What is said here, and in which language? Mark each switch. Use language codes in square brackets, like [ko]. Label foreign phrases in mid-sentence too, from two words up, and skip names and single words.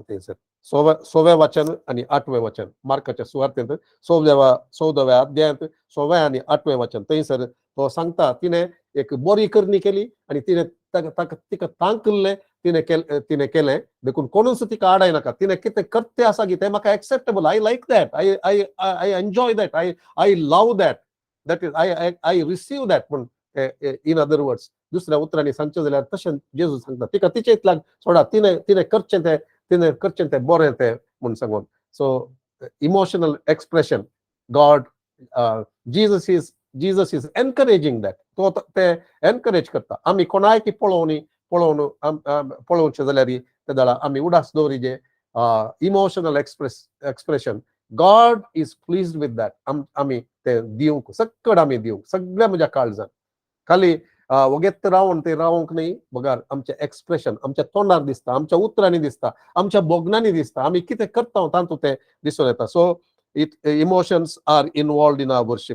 [kok] थंयसर 6वें वचन आणि 8वें वचन, मार्काच्या सुवार्तेंत 14व्या अध्यायांत 6वें आणि 8वें वचन, थंयसर तो सांगता तिने एक बरी करणी केली, आणि तिने तिका तांकले, तिने केलें देखून कोणूच तिका आडाय नाका. तिने कितें करते आसा की ते म्हाका [en] acceptable, I like that, I enjoy that, I love that, that is I receive that. [kok] पूण [en] in other words, [kok] दुसऱ्या उतरांनी सांगचे जाल्यार तशें जेजू सांगता तिका तिचे इतल्यान सोडा, तिने करचें ते बरें ते म्हूण सांगून. [en] So emotional expression, God, Jesus is encouraging that. [kok] तो ते एनकरेज करता. आम्ही कोणाय की पळोवचे जाल्यार ते दळा आम्ही उडास दवरिजे [en] emotional expression, God is pleased with that. [kok] आम्ही ते दिवंक, सक्कड आम्ही दिवंक, सगळ्या म्हज्या काळजान. खाली वगेत रावून ते रावंक न्ही, बगार आमचे एक्सप्रेशन आमच्या तोंडार दिसता, आमच्या उतरांनी दिसता, आमच्या बोगनांनी दिसता, आम्ही कितें करता तांतूं ते दिसून येता. [en] So emotions are involved in our worship.